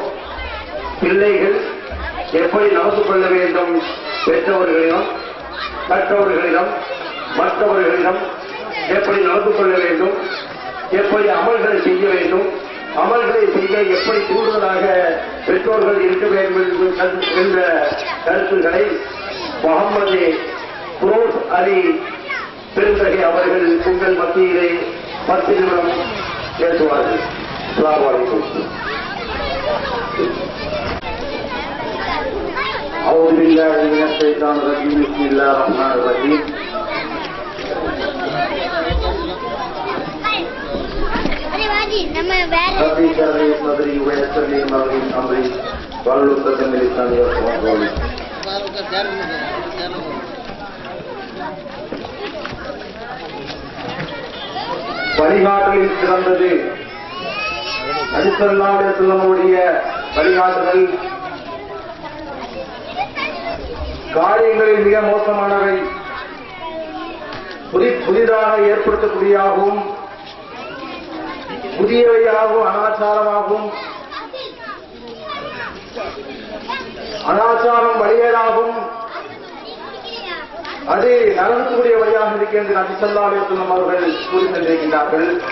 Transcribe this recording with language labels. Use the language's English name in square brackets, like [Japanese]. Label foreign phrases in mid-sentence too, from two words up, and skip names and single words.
[Tamil] பிள்ளைகள் எப்படி நடந்து கொள்ள வேண்டும், பெற்றவர்களிடம், கற்றவர்களிடம், மற்றவர்களிடம் எப்படி நடந்து கொள்ள வேண்டும், எப்படி அமல்களை செய்ய வேண்டும், அமல்களை செய்ய எப்படி கூடுதலாக பெற்றோர்கள் இருக்க வேண்டும் என்ற கருத்துக்களை முகமது குரோஸ் அலி பெருந்தகை அவர்கள் உங்கள் மத்தியிலே 10 நிமிடம் பேசுவார்கள். [Arabic] السلام عليكم. أعوذ بالله من الشيطان الرجيم. بسم الله الرحمن الرحيم. رب اشرح لي صدري ويسر لي أمري واحلل عقدة من لساني يفقهوا قولي. [Tamil] வழிகாட்டலில் சிறந்தது நபி ஸல்லல்லாஹு அலைஹி வஸல்லமுடைய வழிகாட்டுதல். காரியங்களில் மிக மோசமானவை புதிதாக ஏற்படுத்தக்கூடியதாகவும் புதியவையாகவும் அனாச்சாரம் வழியேறாகவும் அது நலனுக்குரிய வழியாக இருக்கின்ற நபி [Arabic] صلى الله عليه وسلم [Tamil] அவர்கள் கூறி சென்றிருக்கின்றார்கள்.